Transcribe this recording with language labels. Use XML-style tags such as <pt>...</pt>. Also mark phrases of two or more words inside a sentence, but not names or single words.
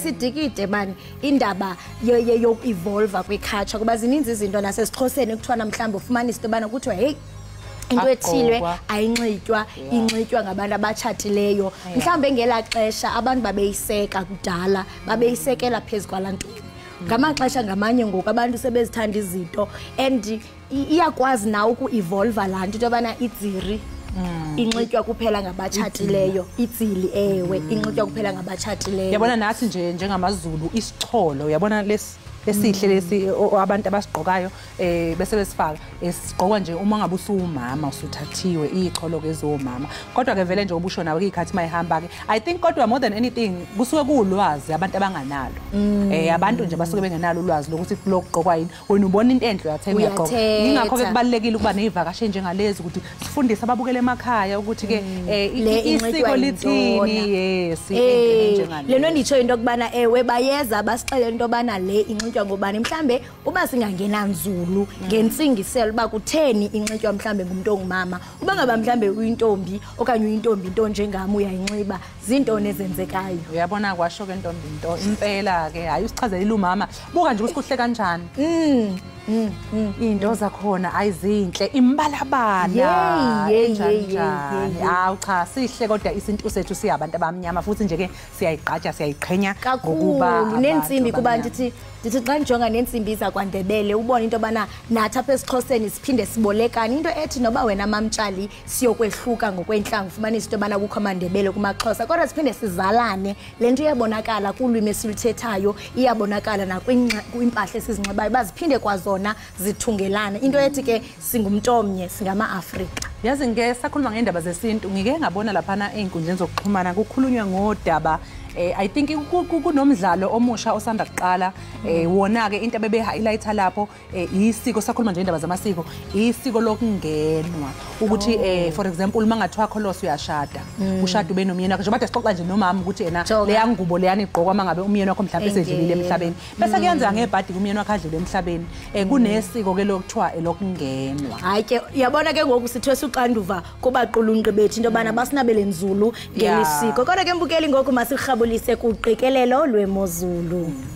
<xh>sidikide bani indaba yoku-evolva kwiculture kuba zininzi izinto nasesixhoseni ekuthiwa mhlawumbe ufumanisa into yobana kuthiwa heyi into ethilwe ayinxitywa inxitywa ngabantu abatshatileyo mhlawumbe ngelaa xesha abantu babeyiseka kudala babeyisekela phezu kwalaa nto ngamaxesha ngamanye ngoku abantu sebezithanda izinto and iyakwazi nawe uku-evolva laa nto into yobana idziri inxitywa kuphela ngabatshatileyo idzili ewe inxitywa kuphela ngabatshatileyo.</xh> <zu>Yabona nathi nje njengamaZulu isicholo yabona esihle lesi abantu abasigqokayo bese besifaka sigqokwa nje uma ngabe usuwumama usuthathiwe icholo kezomama kodwa ke vele nje ubusho nawe ikhathi mayihamba ke</zu> <en>I think</en> <zu>kodwa</zu> <en>more than anything</en> <zu>kusuke kulwazi abantu abanganalo abantu nje basuke bengenalo ulwazi lokuthi lokugqokwa yini wena ubona into enhle uyathenga uyagqoka ingakho ke kubalekile ukuba nezivakashi njengalezi ukuthi sifundise ababukele emakhaya ukuthi ke isiko lithini yes</zu> <xh>njengale lento nditsho into kubana ewe bayeza basixele into bana le inxitywa ngobani mhlambe uba singangena nzulu ngentsingiselo uba kutheni inxitywa mhlambe ngumuntu ongumama uba ngaba mhlambe uyintombi okanye uyintombi into njengami uyayinxiba zintoni ezenzekayo.</xh> <zu>Uyabona kwasho ke ntombi into impela ke hayi usichazelela umama buka nje usikuhle kanjani into zakhona ayizinhle imbalabala enjani cha sihle kodwa isintu sethu siyabantu abamnyama futhi nje ke siyayigqaja siyayiqhenya ngokuba</zu> <xh>nensimbi kuba ndithi xa njonga nensimbi zakwaNdebele ubona into bana nathi apha esixhoseni siphinde sibolekane into ethi noba wena mamtshali siyokwehluka ngokwenhlanga ufumanisa into bana kukho amaNdebele kumaXhosa kodwa siphinde sizalane lento iyabonakala kulwimi esiluthethayo iyabonakala nakwimpahla esizinxibayo baziphinde kwazona zithungelana into ethi ke singumntu omnye singama-Afrika.</xh> <zu>Yazi ngesakhuluma ngendaba zesintu ngike ngabona laphana ey'nkundleni zokuxhumana kukhulunywa ngodaba</zu> <en>I think</en> <zu>kunomdlalo omusha osanda kuqala wona ke into abebehighlighta lapho isiko sakhuluma nje indaba zamasiko isiko lokungenwa ukuthi</zu> <en>for example</en> <zu>mangathiwa kholosi uyashada ushada ube nomyeni wakhe njengoba sixoxa nje nomama ukuthi yena leya ngubo leyani igqokwa mangabe umyeni wakho mhlawumbe esedlulile emhlabeni bese kuyenzeka ngebhadi kumyeni wakhe adlule emhlabeni kunesiko ke lokuthiwa elokungenwa.</zu> <xh>Hayi ke uyabona ke ngoku sithwesa uxanduva kubaqulunqi bethu into bana basinabele nzulu ngelisiko kodwa ke mbukeli ngoku masirhabulise kuqikelelo lwemozulu.</xh>